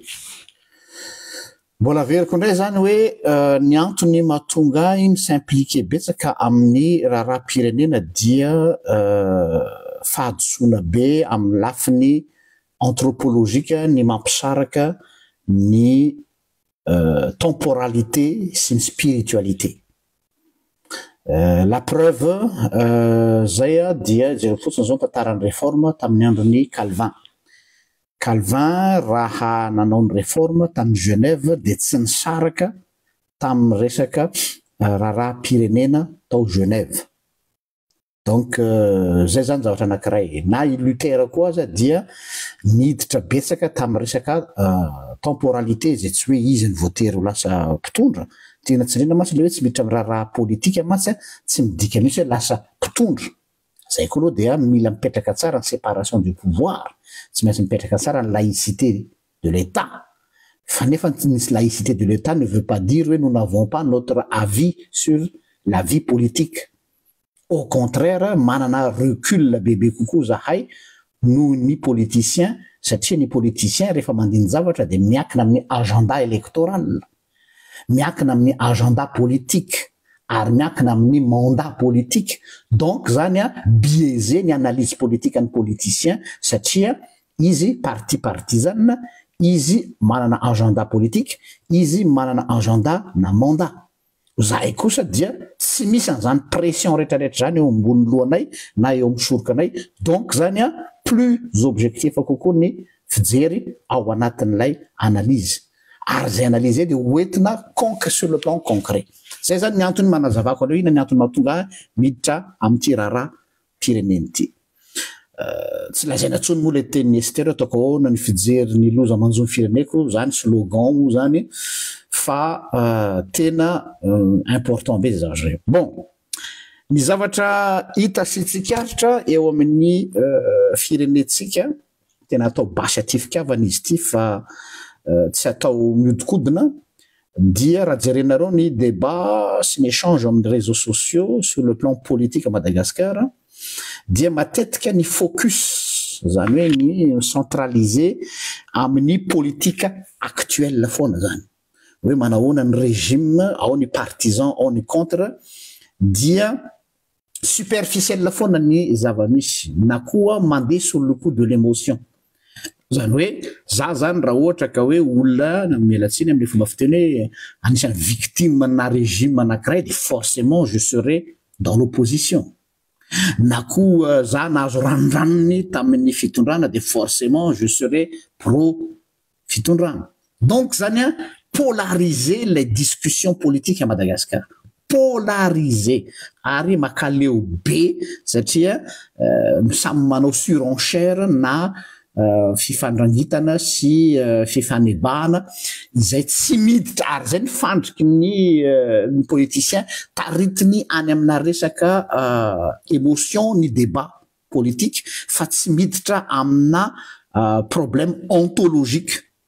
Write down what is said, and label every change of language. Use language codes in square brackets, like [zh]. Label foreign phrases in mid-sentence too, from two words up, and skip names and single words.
[mg] Mbola veriko indray zany hoe ny antony mahatonga iny s'impliquer betsaka amin'ny raharaham-pirenena dia fahadosoana be amin'ny lafiny anthropologique ny mampisaraka [fr] ny temporalité [mg] sy ny spiritualité. La preuve zay dia jereo fotsiny zao tantaran'ny réforme tamin'ny andron'ny Calvin. Calvin raha nanao ny réforme tamin'ny Genève dia tsy nisaraka tamin'ny resaka raharaha-pirenena tao Genève. Donc zay zany zavatra anankiray. Na i Luther koa aza dia niditra betsaka tamin'ny resaka temporalité zay tsy hoe izy ny voatery ho lasa mpitondra. Tena tsirina masy le hoe tsy miditra amin'ny raharaha politika matsy tsy midika mihitsy hoe lasa mpitondra. Zay koa aloha dia mila mipetraka tsara ny [fr] séparation du pouvoir. [mg] Tsy maintsy mipetraka tsara ny [fr] laïcité de l'État. [mg] Fa nefa ny [fr] laïcité de l'État ne veut pas dire nous n'avons pas notre avis sur la vie politique. Au contraire, [mg] manana recul bebe kokoa zahay noho ny politicien satria ny politicien rehefa mandiny zavatra dia miankina amin'ny [fr] agenda électoral, [mg] miankina amin'ny [fr] agenda politique [mg] ary miankina amin'ny [fr] mandat politique. [mg] Donc zany biaisé ny analyse politique an'ny politicien satria izy [fr] parti partisan, [mg] izy manana [fr] agenda politique, [mg] izy manana agenda na mandat. Zahay kosa dia tsy misy an'izany pression rehetrarehetra zany eo ambony lohanay na eo amin'ny sorokanay. Donc zany [fr] plus objectif [mg] kokoa ny fijery ao anatin'ilay analyse. Ary zay analyse dia hoentina [fr] sur le plan concret. [mg] Zay zany ny antony manazavako aloha ina ny antony mahatonga miditra amin'ity raharaha-pirenena ity. Tsy lazaina intsony moa le tenin'ny Ester ataoko ahoana ny fijery ny loza manjo ny fireneko zany slogan zany fa tena important be zay zavatra. Bon, ny zavatra hita sy tsikaritra eo amin'ny firenetsika tena atao basy aty fitiavana izy ity fa tsy atao miodikodina dia raha jerenareo ny débat sy ny échange amin'ny [fr] réseaux sociaux sur le plan politique à Madagascar [mg] dia matetika ny focus zany hoe ny centralisé amin'ny politika actuelle foana zany. Hoe manahoana ny régime, ao ny partisan, ao ny contre, dia superficiel foana ny zava-misy na koa mandeha [fr] sur le coup de l'émotion. [mg] Zany hoe za zany raha ohatra ka hoe olona mialatsiny amin'ny fomba fiteny hoe anisany victime na régime anankiray dia forcément [fr] je serai dans l'opposition. [mg] Na koa za nahazo ranondranony tamin'ny fitondrana dia forcément [fr] je serai pro [mg] fitondrana. [fr] Donc zany polariser les discussions politiques à Madagascar. Polariser. [mg] Ary makaleo be satria samy manao surenchère na fifandrangitana sy fifanebahana izay tsy miditra ary zay ny fandriky ny politicien taritiny any amina resaka émotion ny débat politique fa tsy miditra amina [fr] problème ontologique.